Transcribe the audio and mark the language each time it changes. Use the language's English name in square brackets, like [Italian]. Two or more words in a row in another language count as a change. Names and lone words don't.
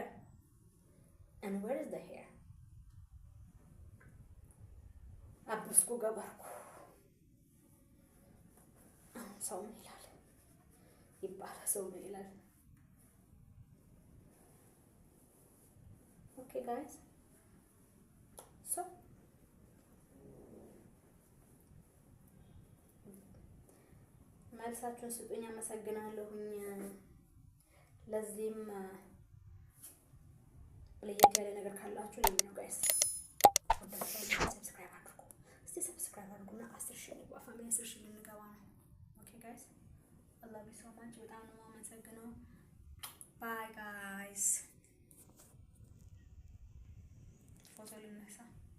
[English] And where is the hair? [Amharic] አብስኩ ገባርኩ። ሰው ምን ይላል ይባላል። ሰው ምን ይላል? [English] Okay guys, so [Amharic] መልሳችሁን ስጡኝ። አመሰግናለሁኝ። ለዚህም ለየት ያለ ነገር ካላችሁ ለምን ነው [English] guys subscribe [Amharic] አድርጉ። እስቲ ሰብስክራይብ አድርጉና 10,000 ልግባ። ፋሚሊ 10,000 ልንገባ ነው። [English] okay guys I love you so much። [Amharic] በጣም ነው የማመሰግነው። [English] bye guys። [Amharic] ፎቶ ልነሳ